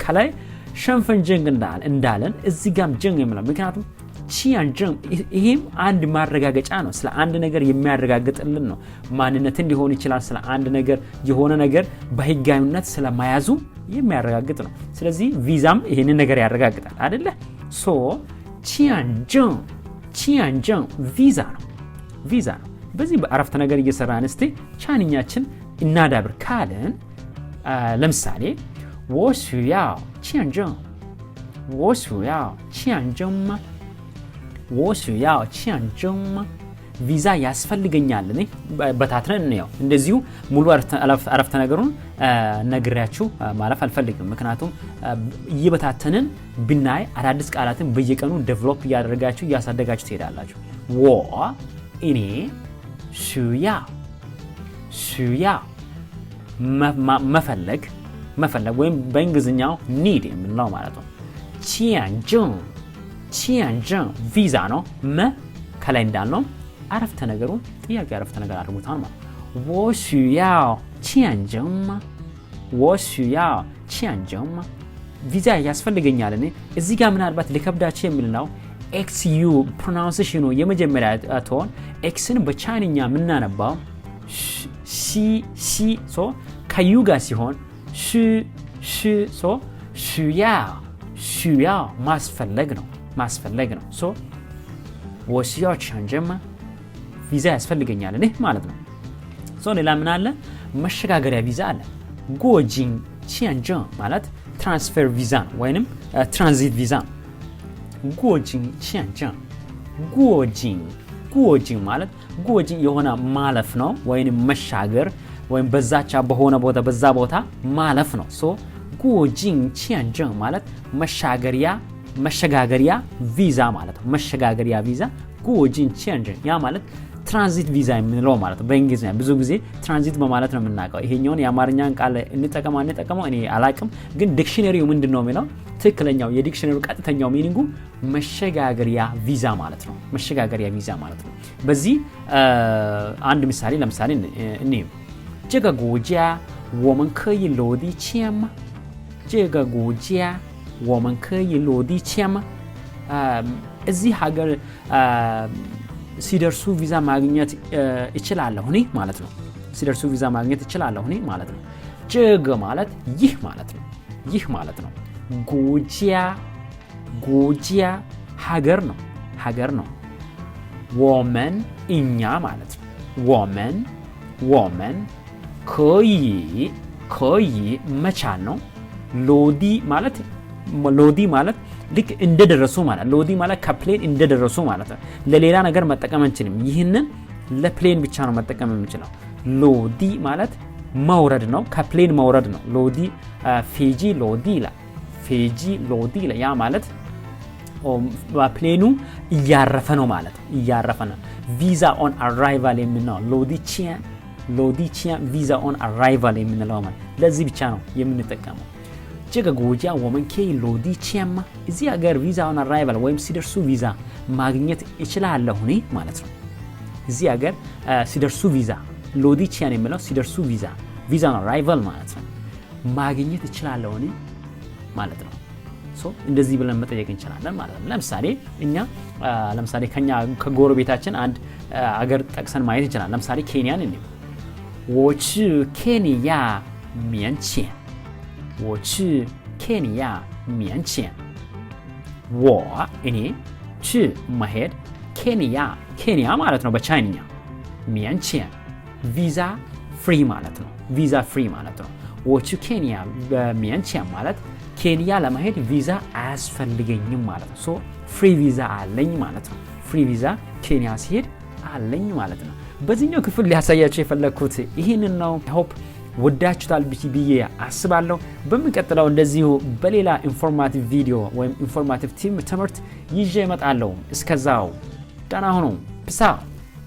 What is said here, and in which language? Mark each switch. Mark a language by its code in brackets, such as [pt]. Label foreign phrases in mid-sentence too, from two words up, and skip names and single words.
[am] ላይ ሸንፈንጀን እንዳለን እዚህ ጋር ጀን የሚለው ምክንያቱም ቺያንጀን ይሄም አንድ ማረጋገጫ ነው ስለ አንድ ነገር የሚያረጋግጥልን ነው ማንነትን ሊሆን ይችላል ስለ አንድ ነገር የሆነ ነገር በህጋዊነት ስለማያዙ የሚያረጋግጥ ነው ስለዚህ ቪዛም ይሄንን ነገር ያረጋግጣል አይደለ ሶ ቺያንጀን ቪዛ ነው በዚህ በአረፍተ ነገር እየሰራን እስቲ ቻይንኛችን እናዳብር ካለን ለምሳሌ [zh] 我需要签证 [am] 吗 ቪዛ ያስፈልገኛል እኔ በታትነን ነው እንደዚሁ ሙሉ አረፍተ ነገሩን ነግሬያችሁ ማለፍ አልፈልግም ምክንያቱም እየበታተንን ብናይ አዳዲስ ቃላትን በየቀኑ ዴቨሎፕ እያሳደጋችሁ ትሄዳላችሁ 我እኔ 需要 መፈለግ ወይም በእንግሊዝኛው need የምንለው ማለት ነው 签证 ቪዛ ነው ከላይ እንዳልነው አረፍተ ነገሩ ጥያቄ አረፍተ ነገር አድርጉታል ማለት [zh] 我需要签 [am] 证吗 ቪዛ ያስፈልገኛል እኔ እዚህ ጋር ምናልባት ለከብዳችሁ የሚልነው [en] xu pronunciation [am] የመጀመሪያ ቶን xን በቻይንኛ ምናነባው ሺ ሶ ከዩ ጋር ሲሆን ሺ ሶ 需要 ማስፈለግ ነው ሶ [zh] 我需要签证吗 [am] ቪዛ ያስፈልገኛል እኔ ማለት ነው ሶ ሌላ ምን አለ መሸጋገሪያ ቪዛ አለ [zh] 过境签证 [am] ማለት ትራንስፈር ቪዛ ወይንም ትራንዚት ቪዛ [zh] 过境签证 [am] 过境ማለት 过境 የሆነ ማለፍ ነው ወይንም መሻገር ወይም በዛቻ በሆነ ቦታ በዛ ቦታ ማለፍ ነው ሶ [zh] 过境签证 [am] ማለት መሸጋገሪያ ቪዛ ማለት ነው መሸጋገሪያ ቪዛ 过境签证ያ ማለት ትራንዚት ቪዛ የምንለው ማለት ነው። በእንግሊዝኛ ብዙ ጊዜ ትራንዚት በማለት ነው የምናውቀው። ይሄኛውን የአማርኛን ቃል እንጠቀመው እኔ አላቅም፣ ግን ዲክሽነሪው ምንድነው የሚለው ትክክለኛው የዲክሽነሪው ቀጥተኛው ሚኒንጉ መሸጋገሪያ ቪዛ ማለት ነው። መሸጋገሪያ ቪዛ ማለት ነው። በዚህ አንድ ምሳሌ ለምሳሌ እኔ [zh] 这个国家我们可以落地签吗？这个国家我们可以落地签吗？ [am] እዚህ ሀገር ሲደርሱ ቪዛ ማግኘት እችላለሁ እኔ ማለት ነው። ሲደርሱ ቪዛ ማግኘት እችላለሁ እኔ ማለት ነው። 这个 ማለት ይህ ማለት ነው። ይህ ማለት ነው። 国家 ሀገር ነው። ሀገር ነው። 我们 እኛ ማለት ነው። [zh] 我们可以 [am] መቻል ነው። ሎዲ ማለት ልክ እንደደረሱ ማለት ሎዲ ማለት ከፕሌን እንደደረሱ ማለት ነው። ለሌላ ነገር መጠቀም አንችልም። ይህንን ለፕሌን ብቻ ነው መጠቀም የምንችለው። ሎዲ ማለት መውረድ ነው። ከፕሌን መውረድ ነው። ሎዲ ፌጂ ሎዲ ያ ማለት ፕሌኑ እያረፈ ነው ማለት ነው። እያረፈ ነው። [en] visa on arrival [am] የምንለው ሎዲ ቺያን [en] visa on arrival [am] የምንለው ማለት ለዚህ ብቻ ነው የምንጠቀመው። [zh] 这个国家我们可以落地签吗? [am] እዚህ ሀገር [en] visa on arrival [am] ወይም ሲደርሱ ቪዛ ማግኘት እችላለሁ እኔ ማለት ነው። እዚህ ሀገር ሲደርሱ ቪዛ ሎዲ ቺያን የሚለው ሲደርሱ [en] visa on arrival [am] ማለት ነው። ማግኘት እችላለሁ እኔ ማለት ነው። እንደዚህ ብለን መጠየቅ እንችላለን ማለት ነው። ለምሳሌ ከኛ ከጎረቤታችን አንድ ሀገር ጠቅሰን ማየት እንችላለን። ለምሳሌ ኬንያን እንዴ [zh] 我去ኬንያ免签 我去ኬንያ免签 [am] እኔ去መሄድ ኬንያ ማለት ነው በቻይንኛ 免签 [en] visa free [am] ማለት ነው። [en] visa free [am] ማለት ነው። 我去ኬንያ 免签 ማለት ኬንያ ለመሄድ ቪዛ አያስፈልገኝም ማለት ነው። [en] free visa [am] አለኝ ማለት ነው። [en] free visa [am] ኬንያ ሲሄድ አለኝ ማለት ነው። በዚህኛው ክፍል ሊያሳያችሁ የፈለኩት ይሄንን ነው። ሆፕ ወዳችሁታል ብዬ አስባለሁ። በሚቀጥለው እንደዚሁ በሌላ [en] informative video [am] ወይም ኢንፎርማቲቭ ትምህርት ይዤ እመጣለሁ። እስከዛው ደህና ሁኑ። [en] peace out